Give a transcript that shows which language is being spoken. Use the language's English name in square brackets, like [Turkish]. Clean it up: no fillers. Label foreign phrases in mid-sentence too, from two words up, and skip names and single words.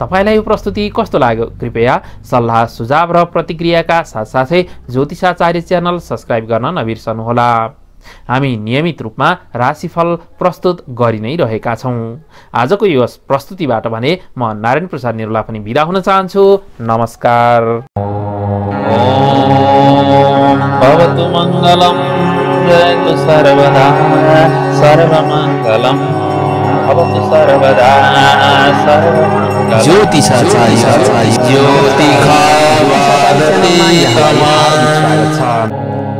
[Nepali] तपाईलाई यो प्रस्तुति कस्तो लाग्यो कृपया सल्लाह सुझाव र प्रतिक्रियाका साथसाथै ज्योतिषाचार्य च्यानल सब्स्क्राइब गर्न नबिर्सनुहोला। हामी नियमित रूपमा राशिफल प्रस्तुत गरि नै रहेका छौं। आजको यो प्रस्तुतिबाट भने म नारायण प्रसाद निरुला पनि बिदा हुन चाहन्छु। नमस्कार। [Sanskrit] भवतु मङ्गलम् जयतु सर्वदा सर्वमङ्गलम् भवतु सर्वदा सर्वमङ्गलम्। [Nepali] ज्योतिषाचार्य ज्योतिषा